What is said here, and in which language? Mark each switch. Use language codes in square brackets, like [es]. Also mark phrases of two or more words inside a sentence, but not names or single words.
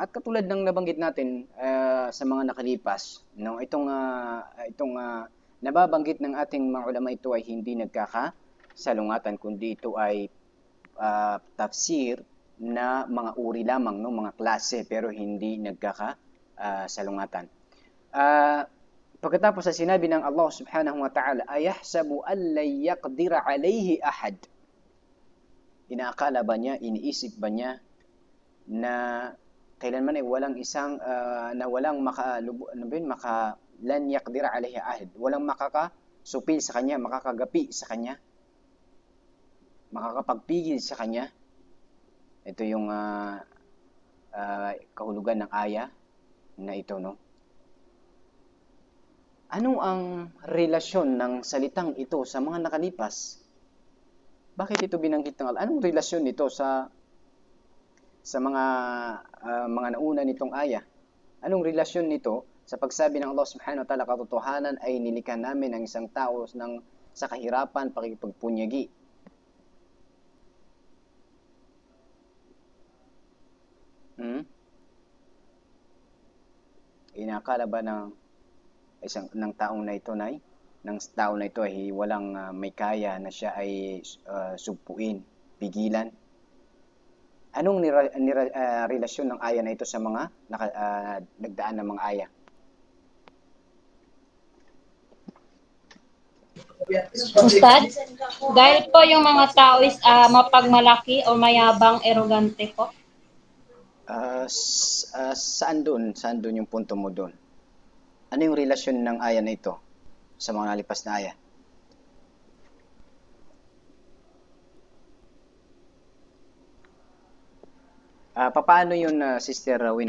[tl] At katulad ng nabanggit natin sa mga nakalipas, no, itong nababanggit ng ating mga ulama, ito ay hindi nagkakasalungatan, kundi ito ay tafsir na mga uri lamang, no, mga klase, pero hindi nagkakasalungatan. Pagkatapos sa sinabi ng Allah [ar] سبحانه وتعالى أيحسب أن لن يقدر عليه أحد. [tl] Inaakala ba niya, iniisip ba niya na kailanman ay walang isang na walang [ar] لن يقدر عليه أحد, [tl] walang makakasupil sa kanya, makakagapi sa kanya, makakapagpigil sa kanya. Ito yung kahulugan ng aya na ito, no? Ano ang relasyon ng salitang ito sa mga nakalipas? Bakit ito binanggit ng Allah? Anong relasyon nito sa mga nauna nitong aya? Anong relasyon nito sa pagsabi ng Allah [ar] سبحانه وتعالى, [tl] katotohanan ay nilikha namin ang isang tao sa kahirapan, pakikipagpunyagi? Inakala ba ng taong na ito ay walang may kaya na siya ay sugpuin, pigilan? Anong relasyon ng aya na ito sa mga nagdaan ng mga aya? Ustad, dahil po yung mga tao is mapagmalaki o mayabang, arrogante po. Saan doon yung punto mo doon? Ano yung relasyon ng aya na ito sa mga nalipas na aya? Paano yun, Sister Winong?